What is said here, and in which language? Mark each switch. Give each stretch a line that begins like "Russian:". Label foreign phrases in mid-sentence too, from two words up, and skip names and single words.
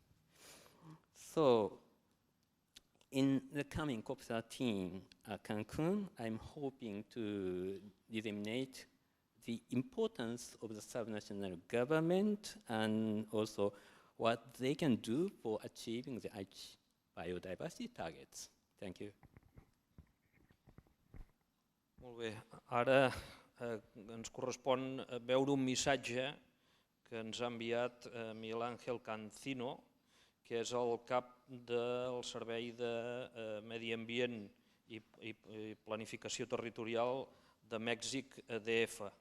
English: So in the coming COP13 Cancun, I'm hoping to disseminate the importance of the subnational government and also what they can do for achieving the Aichi biodiversity targets. Thank you.
Catalan: Molt bé, ara ens correspon veure un missatge que ens ha enviat Miguel Ángel Cancino, que és el cap del Servei de Medi Ambient i Planificació Territorial de Mèxic DF.